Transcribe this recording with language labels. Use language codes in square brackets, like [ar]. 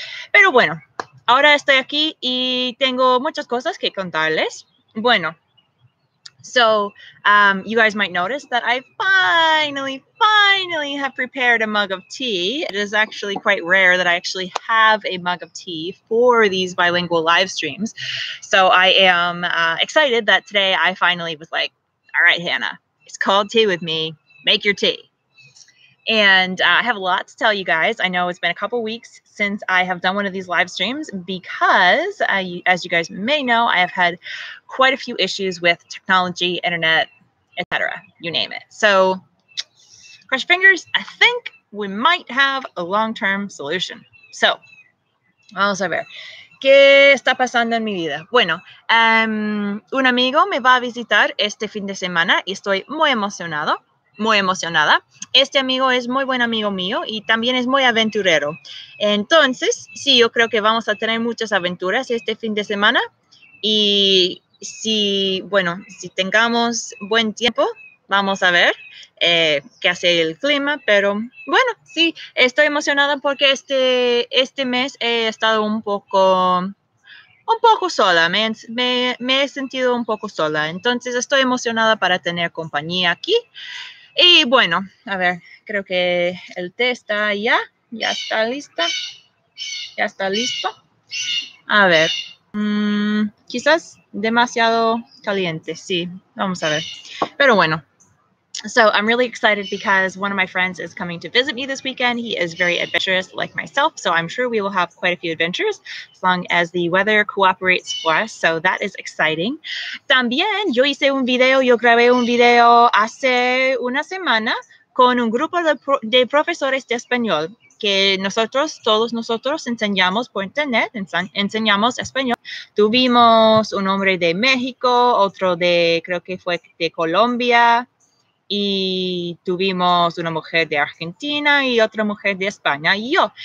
[es] Pero bueno, ahora estoy aquí y tengo muchas cosas que contarles. Bueno, [en] so you guys might notice that I finally have prepared a mug of tea. It is actually quite rare that I actually have a mug of tea for these bilingual live streams. So I am excited that today I finally was like, all right, Hannah, it's called Tea with Me. Make your tea. And I have a lot to tell you guys. I know it's been a couple weeks since I have done one of these live streams because, as you guys may know, I have had quite a few issues with technology, internet, etc. You name it. So, cross your fingers. I think we might have a long-term solution. So, [es] vamos a ver. ¿Qué está pasando en mi vida? Bueno, un amigo me va a visitar este fin de semana y estoy muy emocionada. Este amigo es muy buen amigo mío y también es muy aventurero. Entonces, sí, yo creo que vamos a tener muchas aventuras este fin de semana y si tengamos buen tiempo, vamos a ver qué hace el clima, pero bueno, sí, estoy emocionada porque este mes he estado un poco sola, me he sentido un poco sola, entonces estoy emocionada para tener compañía aquí. Y bueno, a ver, creo que el té está ya está listo. A ver, quizás demasiado caliente, sí, vamos a ver. Pero bueno, [en] so I'm really excited because one of my friends is coming to visit me this weekend. He is very adventurous like myself, so I'm sure we will have quite a few adventures as long as the weather cooperates for us, so that is exciting. [es] También yo grabé un video hace una semana con un grupo de profesores de español que todos nosotros enseñamos por internet, enseñamos español. Tuvimos un hombre de México, otro creo que fue de Colombia, y tuvimos una mujer de Argentina y otra mujer de España y yo.